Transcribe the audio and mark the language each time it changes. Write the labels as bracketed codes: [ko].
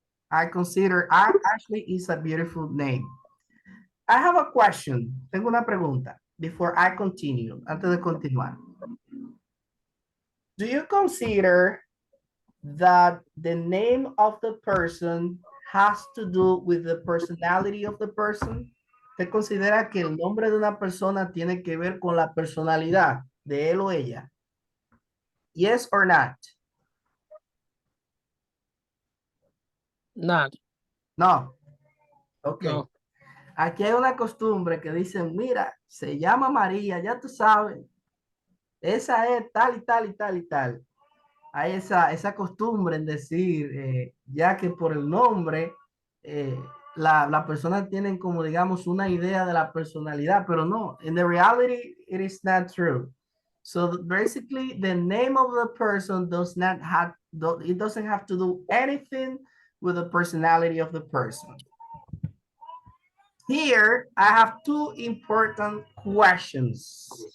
[en] I consider Ashley is a beautiful name. I have a question. [es] Tengo una pregunta [en] before I continue, [es] antes de continuar. [en] Do you consider that the name of the person has to do with the personality of the person? [es] ¿Usted considera que el nombre de una persona tiene que ver con la personalidad de él o ella? [en] Yes or not? No. Okay. No. [es] Aquí hay una costumbre que dicen, mira, se llama María, ya tú sabes. Esa es tal y tal y tal y tal. Hay esa costumbre en decir, ya que por el nombre, la persona tienen como, digamos, una idea de la personalidad, pero no. [en] In the reality, it is not true. So basically, the name of the person doesn't have to do anything with the personality of the person. Here, I have 2 important questions.